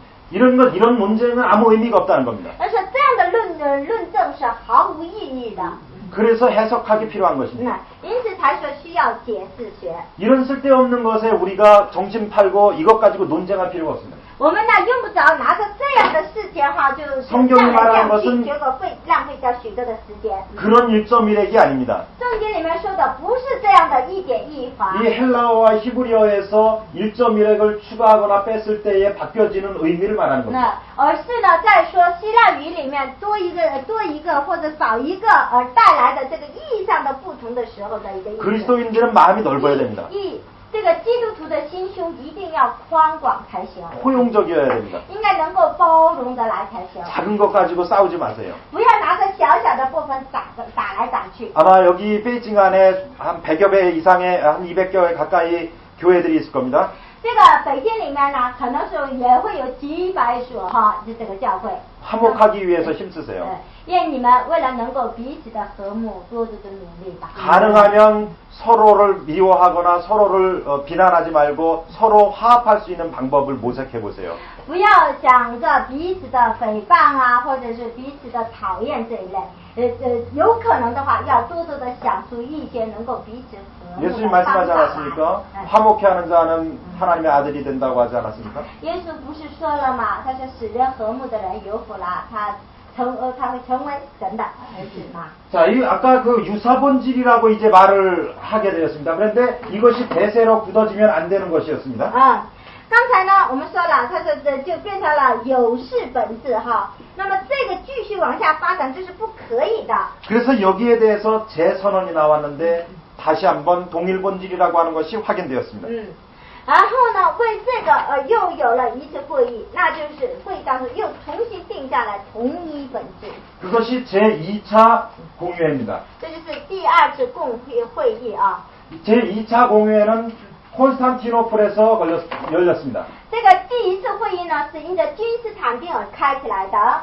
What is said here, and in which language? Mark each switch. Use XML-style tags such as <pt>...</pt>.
<ko>이런 논쟁은 아무 의미가 없다는 겁니다.</ko> <zh>而且这样的论证是毫无意义的。</zh> <ko>그래서 해석하기 필요한 것입니다.</ko> <zh>因此才说需要解释学。</zh> <ko>이런 쓸데없는 것에 우리가 정신 팔고 이것 가지고 논쟁할 필요가 없습니다.</ko> <zh>我们呢用不着拿着这样的事情哈，就</zh> <ko>성경이 말하는 것은</ko> <zh>结果会浪费掉许多的时间。</zh> <ko>그런 1.1핵이 아닙니다.</ko> <zh>圣经里面说的不是这样的一点一划。</zh> <ko>이 헬라어와 히브리어에서 1.1핵을 추가하거나 뺐을 때에 바뀌어지는 의미를 말하는 겁니다.</ko> <zh>而是呢，在说希腊语里面多一个或者少一个而带来的这个意义上的不同的时候的一个意思。</zh> <ko>그리스도인들은 마음이 넓어야 됩니다.</ko> <zh>这个基督徒的心胸一定要宽广才行，</zh> <ko>포용적이어야 됩니다.</ko> <zh>应该能够包容的来才行。</zh> <ko>작은 것 가지고 싸우지 마세요.</ko> <zh>不要拿着小小的部分打来打去。</zh> <ko>아마 여기 베이징 안에 한 100여 배 이상의 한 200여 개 가까이 교회들이 있을 겁니다.</ko> <zh>这个北京里面呢，可能是也会有几百所哈，就这个教会。</zh> <ko>화목하기 위해서 힘쓰세요.</ko> <zh>愿你们为了能够彼此的和睦，多多的努力吧。</zh> <ko>가능하면 서로를 미워하거나 서로를 비난하지 말고 서로 화합할 수 있는 방법을 모색해 보세요.</ko> <zh>不要想着彼此的诽谤啊，或者是彼此的讨厌这一类。有可能的话，要多多的想出一些能够彼此和睦的</zh> <ko>예수님</ko> <zh>方</zh> <ko>말씀하지</ko> <zh>法</zh> <ko>않았습니까?</ko> <zh>来。</zh> <ko>화목해 하는 자는 하나님의 아들이 된다고 하지 않았습니까?</ko> <zh>耶稣不是说了吗？他说使人和睦的人有福了，他会成为神的儿子嘛。</zh> <ko>자, 아까 그 유사본질이라고 이제 말을 하게 되었습니다. 그런데 이것이 대세로 굳어지면 안 되는 것이었습니다.</ko> <zh>刚才呢，我们说了，他说这就变成了有事本质哈。那么这个继续往下发展，这是不可以的。</zh> <ko>그래서 여기에 대해서 재선언이 나왔는데 다시 한번 동일본질이라고 하는 것이 확인되었습니다.</ko> <zh>然后呢，为这个又有了一次会议，那就是会议当中又重新定下来同一本质。</zh> <ko>그것이 제2차 공회입니다.</ko> <zh>这就是第二次共会议啊。</zh> <ko>제2차 공회는 콘스탄티노플에서 열렸습니다.</ko> <zh>这个第一次会议呢，是因着君士坦丁而开起来的。</zh>